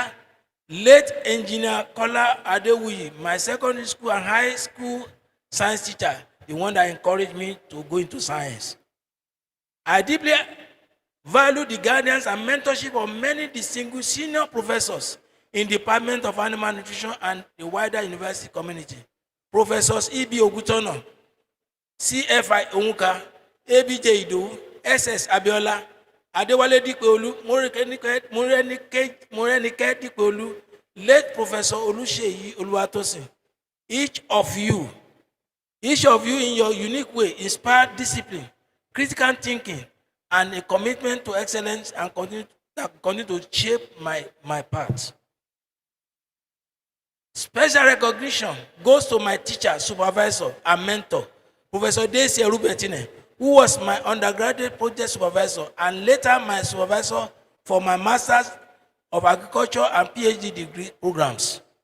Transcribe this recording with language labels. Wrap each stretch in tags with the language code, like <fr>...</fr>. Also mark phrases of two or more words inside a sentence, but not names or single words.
<en>Late Engineer Kola Adewuyi, my secondary school and high school science teacher, the one that encouraged me to go into science. I deeply value the guidance and mentorship of many distinguished senior professors in the Department of Animal Nutrition and the wider university community. Professors Abeokuta, CFI Onwuka, ABJ Idowu, SS Abiola, Adewale Dikpeolu, Morenike Dikpeolu, late Professor Oluseyi Oluwatosin. Each of you in your unique way inspired discipline, critical thinking, and a commitment to excellence and continue to shape my path. Special recognition goes to my teacher, supervisor, and mentor, Professor Desi Erubetine, who was my undergraduate project supervisor and later my supervisor for my Masters of Agriculture and PhD degree programs.</en>